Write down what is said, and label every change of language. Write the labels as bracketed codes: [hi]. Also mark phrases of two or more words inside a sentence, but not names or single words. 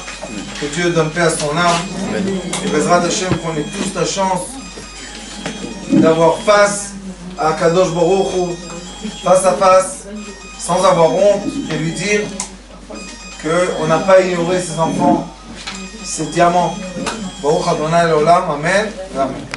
[fr] Que Dieu donne paix à son âme. Et [he] בעזרת השם, [fr] qu'on ait tous la chance d'avoir face à [he] קדוש ברוך הוא, [fr] face à face, sans avoir honte, et lui dire qu'on n'a pas ignoré ses enfants, ses diamants. [he] ברוך אדוני לעולם אמן. Amen.